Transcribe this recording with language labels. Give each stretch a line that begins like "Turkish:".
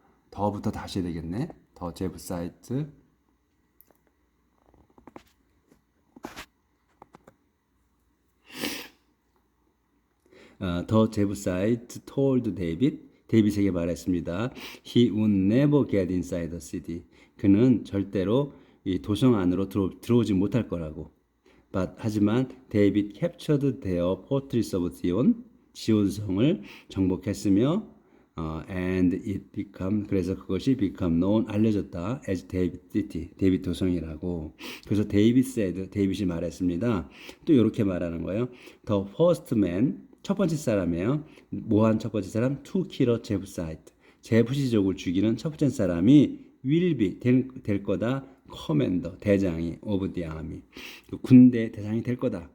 Korean: 더부터 다시 해야 되겠네. 더 제부사이트
English: The Jebusite told David,
Korean: 데이빗에게 말했습니다.
English: He would never get inside the city.
Korean: 그는 절대로 이 도성 안으로 들어오지 못할 거라고.
English: 하지만 데이빗 captured their fortress of Zion,
Korean: 지온성을 정복했으며
English: and it become
Korean: 그래서 그것이
English: become known
Korean: 알려졌다
English: as David city
Korean: 데이빗 도성이라고. 그래서 데이빗 said 데이빗이 말했습니다. 또 이렇게 말하는 거예요.
English: The first man
Korean: 첫 번째 사람이에요. 뭐한 첫 번째 사람?
English: To kill a Jebusite.
Korean: 제부시족을 죽이는 첫 번째 사람이
English: will be
Korean: 될 거다. 커맨더 대장이
English: of the army
Korean: 군대 대장이 될 거다.